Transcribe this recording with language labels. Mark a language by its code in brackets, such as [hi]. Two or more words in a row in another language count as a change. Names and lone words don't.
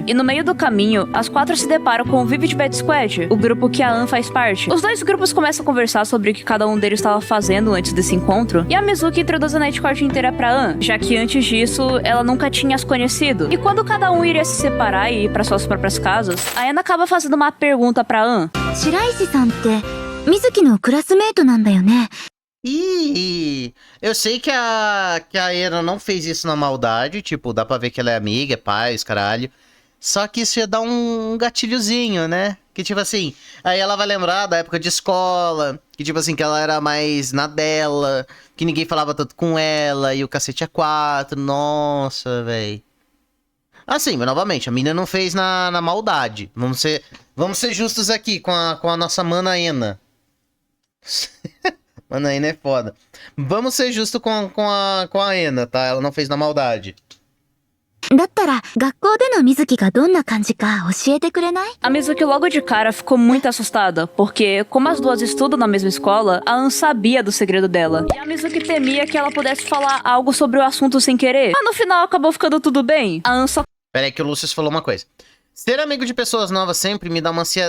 [pt] E no meio do caminho, as quatro se deparam com o Vivid Bad Squad, o grupo que a An faz parte. Os dois grupos começam a conversar sobre o que cada um deles estava fazendo antes desse encontro, e a Mizuki introduz a Nightcord inteira pra An, já que antes disso, ela nunca tinha as conhecido. E quando cada um iria se separar e ir para suas próprias casas, a Ana acaba fazendo uma pergunta pra An. [ja] Shiraishi-san って水木のクラスメートなんだよね。 [pt] E eu sei que a Ena não fez isso na maldade, tipo, dá pra ver que ela é amiga, é paz, caralho. Só que isso ia dar um gatilhozinho, né? Que tipo assim, aí ela vai lembrar da época de escola, que tipo assim, que ela era mais na dela, que ninguém falava tanto com ela, e o cacete é quatro, nossa, véi. Assim, mas novamente, a mina não fez na maldade. Vamos ser justos aqui com a nossa mana Ena. Mano, a Ena é foda. Vamos ser justos com a Ena, tá? Ela não fez na maldade. [ja] だったら、学校での水木がどんな感じか教えてくれない？ [pt] A Mizuki logo de cara ficou muito assustada, porque, como as duas estudam na mesma escola, a Ann sabia do segredo dela. E a Mizuki temia que ela pudesse falar algo sobre o assunto sem querer. Mas no final acabou ficando tudo bem. A Ann só... Peraí que o Lúcio falou uma coisa. Ser amigo de pessoas novas sempre me dá uma ansiedade...